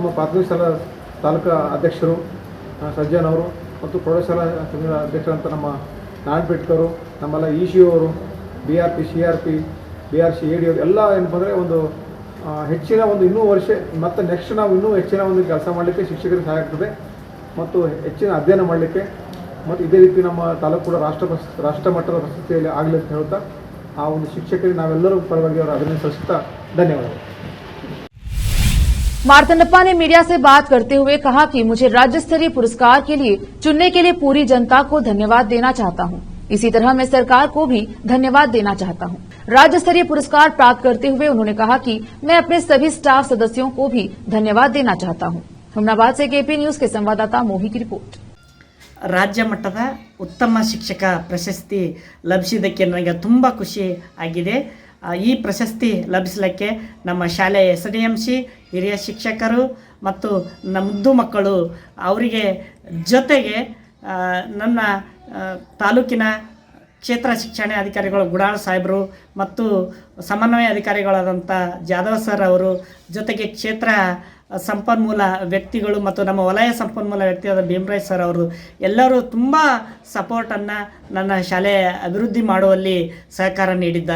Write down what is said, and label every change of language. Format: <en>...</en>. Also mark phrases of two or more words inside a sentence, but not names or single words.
<kn>ಪ್ರಾಥಮಿಕ ಶಾಲಾ ತಾಲೂಕು ಅಧ್ಯಕ್ಷರು ಸಜ್ಜನ್ ಅವರು ಮತ್ತು ಪ್ರೌಢಶಾಲಾ ಅಧ್ಯಕ್ಷರಂತ ನಮ್ಮ ನಾರಾಯಣಪೇಟ್ಕರು, ನಮ್ಮೆಲ್ಲ ECO ಅವರು, BRP, CRP, BRC, AD ಅವರು ಎಲ್ಲ ಏನಪ್ಪ ಅಂದರೆ ಒಂದು ಹೆಚ್ಚಿನ ಒಂದು ಇನ್ನೂ ವರ್ಷ ಮತ್ತು ನೆಕ್ಸ್ಟ್ ನಾವು ಇನ್ನೂ ಹೆಚ್ಚಿನ ಒಂದು ಕೆಲಸ ಮಾಡಲಿಕ್ಕೆ ಶಿಕ್ಷಕರಿಗೆ ಸಹಾಯ ಆಗ್ತದೆ ಮತ್ತು ಹೆಚ್ಚಿನ ಅಧ್ಯಯನ ಮಾಡಲಿಕ್ಕೆ ಮತ್ತು ಇದೇ ರೀತಿ ನಮ್ಮ ತಾಲೂಕು ಕೂಡ ರಾಷ್ಟ್ರ ಮಟ್ಟದ ಪ್ರಶಸ್ತಿಯಲ್ಲಿ ಆಗಲಿ ಅಂತ ಹೇಳ್ತಾ ಆ ಒಂದು ಶಿಕ್ಷಕರಿಗೆ ನಾವೆಲ್ಲರೂ ಪರವಾಗಿ ಅವರ ಅಭಿನಂದನೆ ಸಲ್ಲಿಸುತ್ತಾ ಧನ್ಯವಾದಗಳು।</kn> <hi>मार्तंडप्पा ने मीडिया से बात करते हुए कहा कि मुझे राज्य स्तरीय पुरस्कार के लिए चुनने के लिए पूरी जनता को धन्यवाद देना चाहता हूं। इसी तरह मैं सरकार को भी धन्यवाद देना चाहता हूं। राज्य स्तरीय पुरस्कार प्राप्त करते हुए उन्होंने कहा कि मैं अपने सभी स्टाफ सदस्यों को भी धन्यवाद देना चाहता हूं। हुमनाबाद से केपी न्यूज के संवाददाता मोही की रिपोर्ट।</hi> <kn>ರಾಜ್ಯ ಮಟ್ಟದ ಉತ್ತಮ ಶಿಕ್ಷಕ ಪ್ರಶಸ್ತಿ ಲಭಿಸಿದ್ದಕ್ಕೆ ನನಗೆ ತುಂಬ ಖುಷಿ ಆಗಿದೆ। ಈ ಪ್ರಶಸ್ತಿ ಲಭಿಸಲಿಕ್ಕೆ ನಮ್ಮ ಶಾಲೆಯ SDMC, ಹಿರಿಯ ಶಿಕ್ಷಕರು ಮತ್ತು ನಮ್ಮ ಮುದ್ದು ಮಕ್ಕಳು ಅವರಿಗೆ ಜೊತೆಗೆ ನನ್ನ ತಾಲೂಕಿನ ಕ್ಷೇತ್ರ ಶಿಕ್ಷಣಾಧಿಕಾರಿಗಳು ಗುಡಾಳ್ ಸಾಹೇಬರು ಮತ್ತು ಸಮನ್ವಯ ಅಧಿಕಾರಿಗಳಾದಂಥ ಜಾಧವ್ ಸರ್ ಅವರು, ಜೊತೆಗೆ ಕ್ಷೇತ್ರ ಸಂಪನ್ಮೂಲ ವ್ಯಕ್ತಿಗಳು ಮತ್ತು ನಮ್ಮ ವಲಯ ಸಂಪನ್ಮೂಲ ವ್ಯಕ್ತಿಯಾದ ಭೀಮರಾಜ್ ಸರ್ ಅವರು ಎಲ್ಲರೂ ತುಂಬ ಸಪೋರ್ಟನ್ನು ನನ್ನ ಶಾಲೆ ಅಭಿವೃದ್ಧಿ ಮಾಡುವಲ್ಲಿ ಸಹಕಾರ ನೀಡಿದ್ದಾರೆ.</kn>